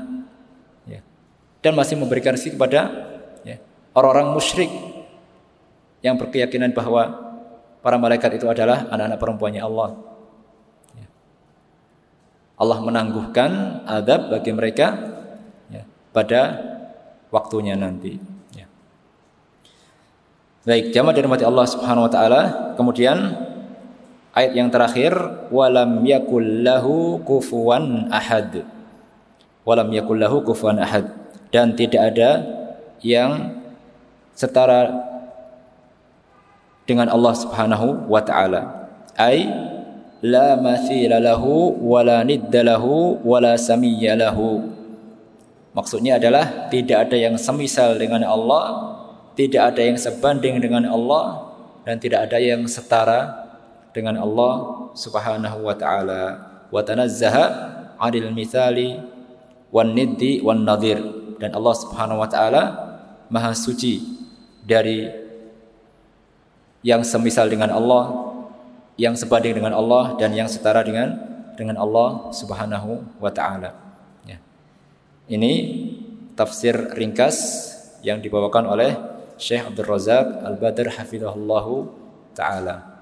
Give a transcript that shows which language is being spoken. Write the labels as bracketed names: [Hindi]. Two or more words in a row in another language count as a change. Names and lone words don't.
[Indonesian] Dan masih memberikan rezeki kepada orang-orang musyrik yang berkeyakinan bahwa para malaikat itu adalah anak-anak perempuannya Allah. Allah menangguhkan azab bagi mereka pada waktunya nanti. Baik, jamaah dirahmati Allah [Arabic] سبحانه وتعالى. [Indonesian] Kemudian ayat yang terakhir, [Arabic] ولم يكن له كفوا أحد. ولم يكن له كفوا أحد, [Indonesian] dan tidak ada yang setara dengan Allah [Arabic] سبحانه وتعالى. أي لا مثيل له ولا ند له ولا سمي له. [Indonesian] Maksudnya adalah tidak ada yang semisal dengan Allah, tidak ada yang sebanding dengan Allah, dan tidak ada yang setara dengan Allah [Arabic] سبحانه وتعالى. وتنزه عن المثال والند والنظير. [Indonesian] Dan Allah [Arabic] سبحانه وتعالى [Indonesian] Maha suci dari yang semisal dengan Allah, yang sebanding dengan Allah, dan yang setara dengan Allah [Arabic] سبحانه وتعالى. [Indonesian] Ini tafsir ringkas yang dibawakan oleh Syekh Abdul Razak Al-Badr [Arabic] حفظه الله تعالى.